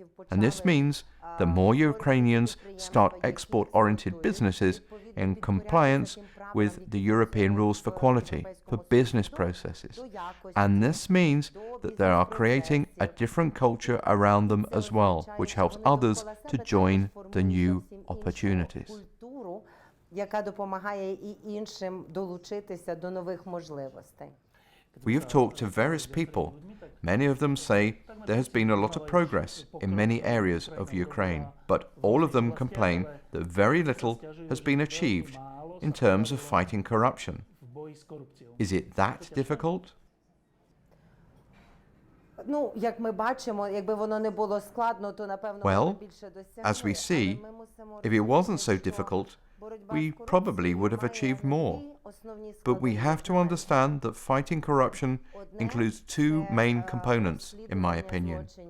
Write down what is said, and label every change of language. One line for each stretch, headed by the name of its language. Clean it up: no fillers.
English: And this means that more Ukrainians start export-oriented businesses in compliance with the European rules for quality, for business processes. And this means that they are creating a different culture around them as well, which helps others to join the new opportunities.
Ukrainian: Яка допомагає і іншим долучитися до нових можливостей.
English: We have talked to various people. Many of them say there has been a lot of progress in many areas of Ukraine, but all of them complain that very little has been achieved in terms of fighting corruption. Is it that difficult?
Ukrainian: Ну, як ми бачимо, якби воно не було складно, то напевно
English: Well,
Ukrainian: більше досягли.
English: as we see, if it wasn't so difficult, we probably would have achieved more. But we have to understand that fighting corruption includes two main components, in my opinion.